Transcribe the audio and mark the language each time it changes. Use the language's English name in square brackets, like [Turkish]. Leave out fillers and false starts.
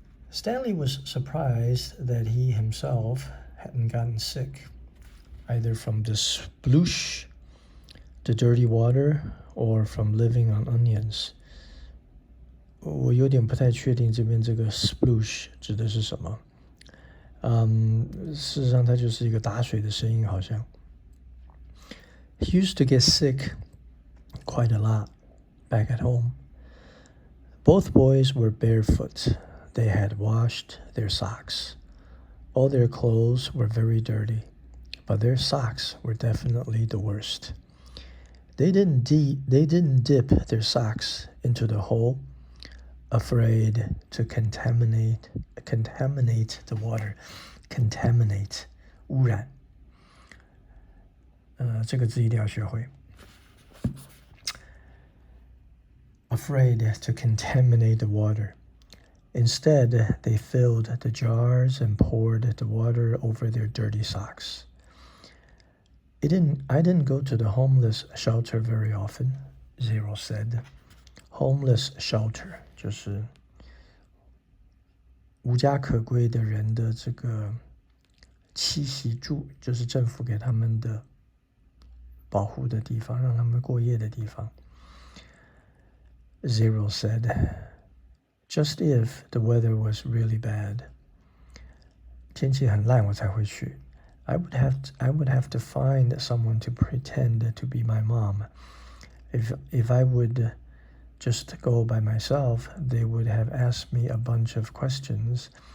[English] Stanley was surprised that he himself hadn't gotten sick, either from the sploosh, the dirty water, or from living on onions. [Chinese] 我有点不太确定这边这个 sploosh 指的是什么。事实上它就是一个打水的声音好像。 [English] He used to get sick quite a lot back at home. Both boys were barefoot. They had washed their socks. All their clothes were very dirty, but their socks were definitely the worst. They didn't dip their socks into the hole, afraid to contaminate the water. [Chinese] Contaminate, 污染。这个字一定要学会。 [English] Afraid to contaminate the water. Instead, they filled the jars and poured the water over their dirty socks. I didn't go to the homeless shelter very often, Zero said. [Chinese] Homeless shelter 就是无家可归的人的这个栖息处，就是政府给他们的保护的地方，让他们过夜的地方。 [English] Zero said, just if the weather was really bad. [Chinese] 天气很烂我才会去。 [English] I would have to find someone to pretend to be my mom. If I would just go by myself, they would have asked me a bunch of questions.